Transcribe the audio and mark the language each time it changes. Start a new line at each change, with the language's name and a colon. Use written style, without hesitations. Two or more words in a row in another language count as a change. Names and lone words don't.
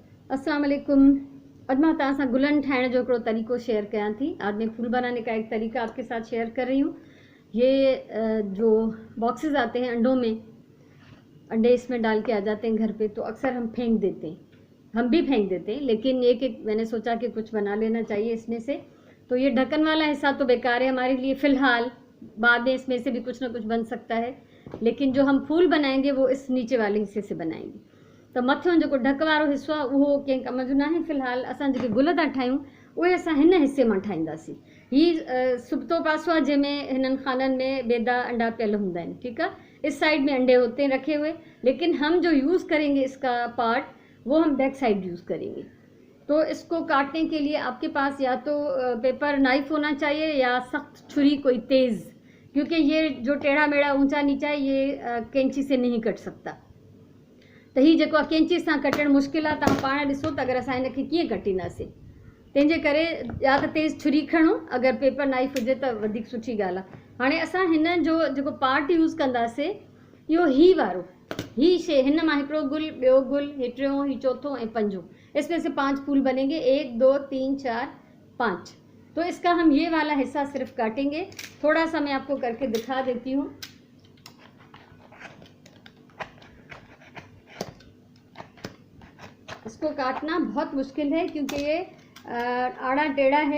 Arabic: अस्सलाम वालेकुम।
Sindhi: अॼु मां तव्हां सां गुलनि ठाहिण जो हिकिड़ो तरीक़ो शेयर कयां थी।
Hindi: आज मैं फूल बनाने का एक तरीका आपके साथ शेयर कर रही हूँ। ये जो बॉक्सेस आते हैं अंडों में, अंडे इसमें डाल के आ जाते हैं घर पे, तो अक्सर हम फेंक देते हैं, हम भी फेंक देते हैं, लेकिन एक एक मैंने सोचा कि कुछ बना लेना चाहिए इसमें से। तो ये ढक्कन वाला हिस्सा तो बेकार है हमारे लिए फ़िलहाल, बाद में इसमें से भी कुछ ना कुछ बन सकता है, लेकिन जो हम फूल बनाएंगे वो इस नीचे वाले हिस्से से बनाएंगे।
Sindhi: तो मथियों जो ढक वारो हिस्सो आहे उहो कंहिं कम जो न आहे। फ़िलहाल असां जेके गुल था ठाहियूं उहे असां हिन हिस्से मां ठाहींदासीं। हीअ सुबतो पासो आहे जंहिंमें हिननि खाननि में बेदा अंडा पियल हूंदा आहिनि, ठीकु आहे।
Hindi: इस साइड में अंडे होते हैं रखे हुए, लेकिन हम जो यूज़ करेंगे इसका पार्ट वो हम
English: back side
Hindi: यूज़ करेंगे। तो इसको काटने के लिए आपके पास या तो
English: paper knife
Hindi: होना चाहिए या सख्त छुरी कोई तेज़, क्योंकि ये जो टेढ़ा मेढ़ा ऊंचा नीचा है ये कैंची से नहीं कट सकता।
Sindhi: तो ही जेको कैंची सां कटण मुश्किल आहे, तव्हां पाण ॾिसो त अगरि असां हिनखे कीअं कटींदासीं। तंहिंजे करे या त तेज़ छुरी खणो, अगरि
English: paper knife
Sindhi: हुजे त वधीक सुठी ॻाल्हि आहे। हाणे असां हिन जो जेको पार्ट यूज़ कंदासीं इहो ही वारो, ही शइ, हिन मां हिकिड़ो गुल, ॿियो गुल, ही टियों, ही चौथों ऐं पंजों,
Hindi: इसमें से 5 फूल बनेंगे,
Sindhi: 1 2 3 4 5।
Hindi: तो इसका हम ये वाला हिस्सा सिर्फ काटेंगे। थोड़ा सा मैं आपको करके दिखा देती हूँ। इसको काटना बहुत मुश्किल है क्योंकि ये आड़ा टेढ़ा है।